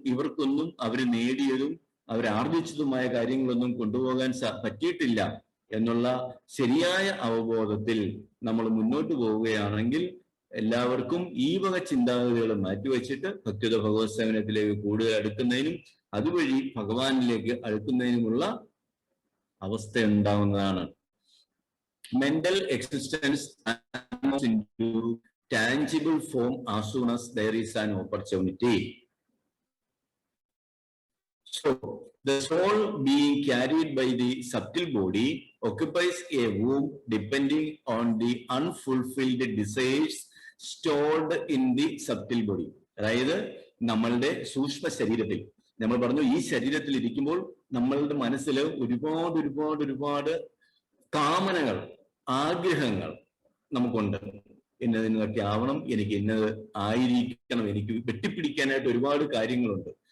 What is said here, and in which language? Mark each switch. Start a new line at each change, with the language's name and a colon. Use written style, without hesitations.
Malayalam: ഇവർക്കൊന്നും അവർ നേടിയതും അവരാർജിച്ചതുമായ കാര്യങ്ങളൊന്നും കൊണ്ടുപോകാൻ പറ്റിയിട്ടില്ല എന്നുള്ള ശരിയായ അവബോധത്തിൽ നമ്മൾ മുന്നോട്ട് പോവുകയാണെങ്കിൽ എല്ലാവർക്കും ഈ വക ചിന്താഗതികൾ മാറ്റിവെച്ചിട്ട് ഭക്തിയുത ഭഗവത് സേവനത്തിലേക്ക് കൂടുതൽ അടുക്കുന്നതിനും അതുവഴി ഭഗവാനിലേക്ക് അടുക്കുന്നതിനുമുള്ള അവസ്ഥ ഉണ്ടാവുന്നതാണ്.
English: Mental existence into tangible form as soon as there is an opportunity. So the soul being carried by the subtle body occupies a womb depending on the unfulfilled desires stored in the subtle body.
Malayalam: അതായത് നമ്മളുടെ സൂക്ഷ്മ ശരീരത്തിൽ നമ്മൾ പറഞ്ഞു, ഈ ശരീരത്തിൽ ഇരിക്കുമ്പോൾ നമ്മളുടെ മനസ്സിൽ ഒരുപാട് കാമനകൾ, ആഗ്രഹങ്ങൾ നമുക്കുണ്ട്. ഇന്നതിനൊക്കെ ആവണം, എനിക്ക് ഇന്നത് ആയിരിക്കണം, എനിക്ക് വെട്ടിപ്പിടിക്കാനായിട്ട് ഒരുപാട് കാര്യങ്ങളുണ്ട്.